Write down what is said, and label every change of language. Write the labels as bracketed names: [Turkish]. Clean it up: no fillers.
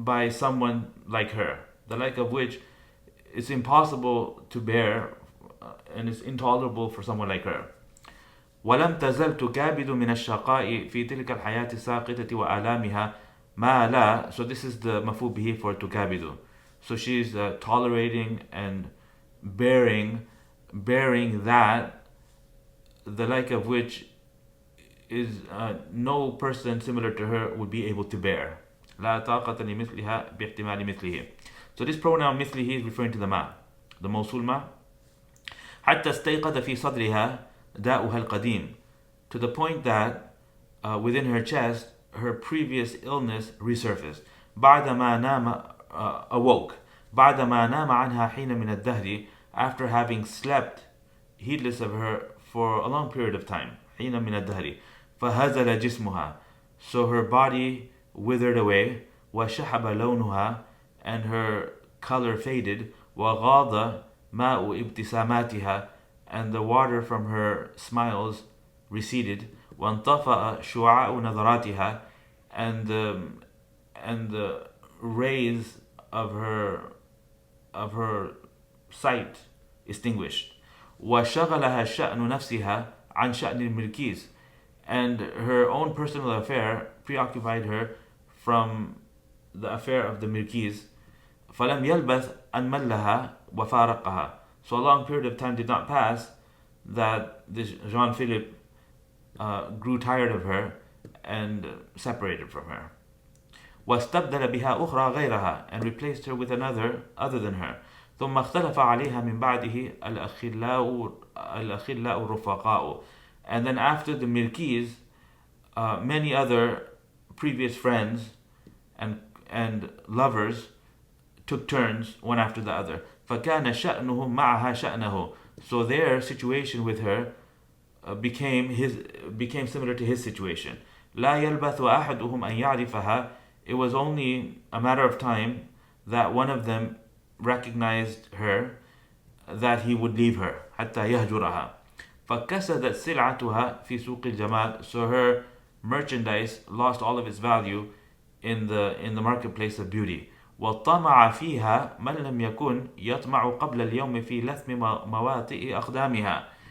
[English] someone like her, the like of which is impossible to bear and is intolerable for someone like her. [Arabic] ولم تزل تكابد من الشقاء في تلك الحياة الساقطة وآلامها ما لا. [English] So this is the مفعول به for تكابد. So she's tolerating and bearing that, the like of which is no person similar to her would be able to bear. [Arabic] لا طاقة لمثلها باحتمال مثله. [English] So this pronoun مثله is referring to the ma, the موصول ما. [Arabic] حتى استيقظ في صدرها داؤها القديم, [English] to the point that within her chest her previous illness resurfaced. [Arabic] بعدما نام awoke. بعدما نام عنها حين من الدهر, [English] after having slept heedless of her for a long period of time. [Arabic] حين من الدهر. فهزل جسمها, [English] so her body withered away. [Arabic] وشحب لونها, [English] and her color faded. [Arabic] وغاض ماء ابتساماتها, [English] and the water from her smiles receded. [Arabic] وانطفأ شعاع نظراتها, [English] and the rays of her sight extinguished. [Arabic] وشغلها شأن نفسها عن شأن الملكيز, [English] and her own personal affair preoccupied her from the affair of the Milkis. [Arabic] فلم يلبث أن ملها وفارقها. [English] So a long period of time did not pass that this Jean-Philippe grew tired of her and separated from her. [Arabic] واستبدل بها أخرى غيرها, [English] and replaced her with another other than her. [Arabic] ثم اختلف عليها من بعده الأخلاء الرفقاء, [English] and then after the Milkis, many other previous friends and lovers took turns one after the other. [Arabic] فكان شأنهم معها شأنه, [English] so their situation with her became similar to his situation. [Arabic] لا يلبث أحدهم أن يعرفها, [English] it was only a matter of time that one of them recognized her, that he would leave her. [Arabic] حتى يهجرها. فكسدت سلعتها في سوق الجمال, [English] so her merchandise lost all of its value in the marketplace of beauty. [Arabic] وطمع فيها من لم يكن يطمع قبل اليوم في لثم مواطئ أقدامها.